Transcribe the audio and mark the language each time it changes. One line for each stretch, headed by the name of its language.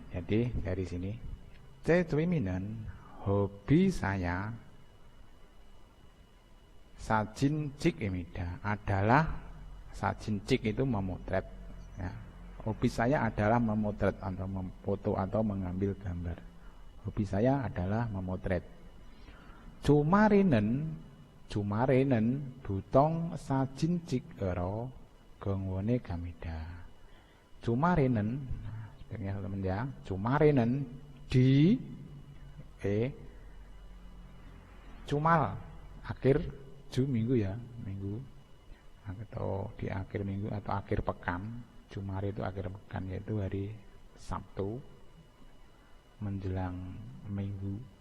Indonesian: Jadi dari sini
Korean: 제 취미는
Indonesian: hobi saya
Korean: 사진 찍기입니다.
Indonesian: adalah 사진 찍 itu memotret ya. Hobi saya adalah memotret atau memfoto atau mengambil gambar. Hobi saya adalah memotret.
Korean: 주말에는 보통 사진 찍으러 공원에 갑니다.
Indonesian: 주말에는 teman-teman ya, 주말에는 di 주말 akhir minggu ya, minggu atau di akhir minggu atau akhir pekan. Jumat itu akhir pekan, yaitu hari Sabtu menjelang minggu.